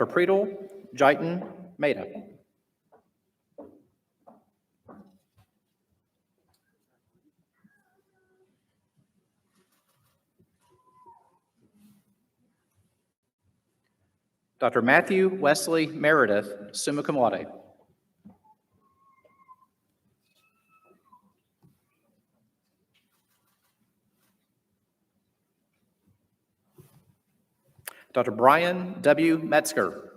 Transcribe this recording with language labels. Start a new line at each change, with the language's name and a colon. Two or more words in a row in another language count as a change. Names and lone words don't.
English: Preetle Jaitan Mehta. Dr. Matthew Wesley Meredith,
Latin: summa cum laude.
English: Dr. Brian W. Metzger.